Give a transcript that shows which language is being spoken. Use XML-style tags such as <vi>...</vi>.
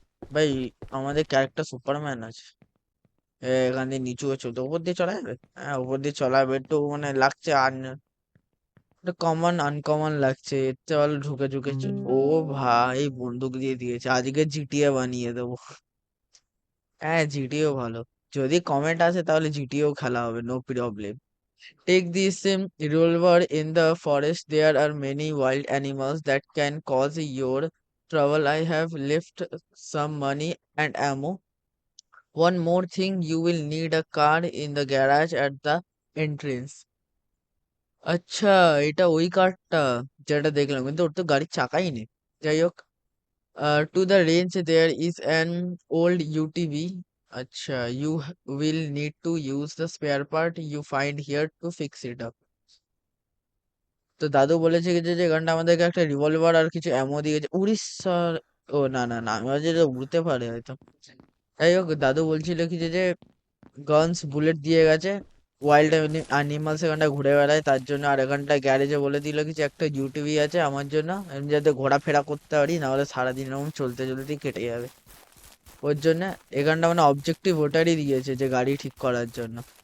<bn>ভাই, আমাদের character Superman আছে। এখান দিয়ে নিচু হচ্ছে, তো উপর দিয়ে চলা যাবে? হ্যাঁ, উপর দিয়ে চলা যাবে। একটু মানে লাগছে আর কমন আনকমন লাগছে, এর চেয়ে ভালো ঢুকে ঢুকে ও ভাই, বন্দুক দিয়ে দিয়েছে। আজকে জিটিএ বানিয়ে দেবো। হ্যাঁ, জিটিও ভালো। যদি কমেন্ট আসে তাহলে জিটিও খেলা হবে,</bn> <en>No problem. Take this revolver in the forest. There are many wild animals that can cause your trouble. I have left some money and ammo. One more thing, you will need a car in the garage at the entrance.</en> <bn>আচ্ছা, এটা ওই কারটা যেটা দেখলাম, কিন্তু ওর তো গাড়ির চাকাই নেই। যাই হোক,</bn> <en>to the range there is an old UTV. আচ্ছা, you will need to use the spare part you find here to fix it up.</en> <bn>তো দাদু বলেছে কি যে এখানটা আমাদেরকে একটা রিভলভার আর কিছু অ্যামো দিয়েছে। উড়িষ্যার, ও না না না, আমি ভাবছি এটা উড়তে পারে হয়তো। যাই হোক, দাদু বলছিল কি যে গানস বুলেট দিয়ে গেছে। ওয়াইল্ড অ্যানিমালস এখানটা ঘুরে বেড়ায় তার জন্য। আর এখানটা গ্যারেজে বলে দিল কিছু একটা ইউটিভি আছে আমার জন্য, আমি যাতে ঘোরাফেরা করতে পারি, না হলে সারাদিন এরকম চলতে চলতেই কেটে যাবে। ওর জন্য এখানটা মানে অবজেক্টিভ ওটারই দিয়েছে, যে গাড়ি ঠিক করার জন্য।</bn>